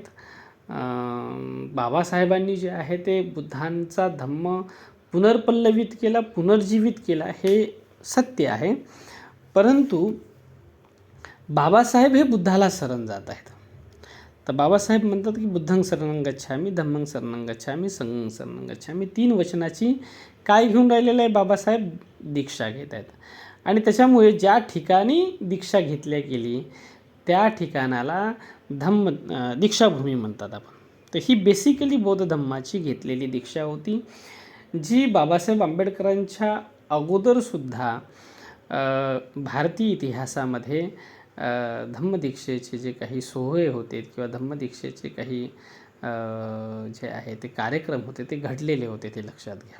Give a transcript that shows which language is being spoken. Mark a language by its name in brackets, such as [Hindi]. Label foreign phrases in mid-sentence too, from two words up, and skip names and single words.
[Marathi] बाबासाहेबांनी जे आहे ते बुद्धांचा धम्म पुनर्पल्लवित केला, पुनर्जीवित केला, हे सत्य आहे. परंतु बाबासाहेब हे बुद्धाला शरण जात आहेत. तर बाबासाहेब म्हणतात की [Pali] बुद्धं शरणं गच्छामि, धम्मं शरणं गच्छामि, संघं शरणं गच्छामि. [Marathi] 3 वचनाची काय घेऊन राहिलेलं आहे बाबासाहेब? दीक्षा घेत आहेत. आणि त्याच्यामुळे ज्या ठिकाणी दीक्षा घेतल्या गेली त्या ठिकाणाला दीक्षाभूमी म्हणतात आपण. तर ही बेसिकली बौद्ध धम्माची घेतलेली दीक्षा होती, जी बाबासाहेब आंबेडकरांच्या अगोदरसुद्धा भारतीय इतिहासामध्ये धम्मदीक्षेचे जे काही सोहळे होते किंवा धम्मदीक्षेचे काही जे आहे ते कार्यक्रम होते ते घडलेले होते, ते लक्षात घ्या.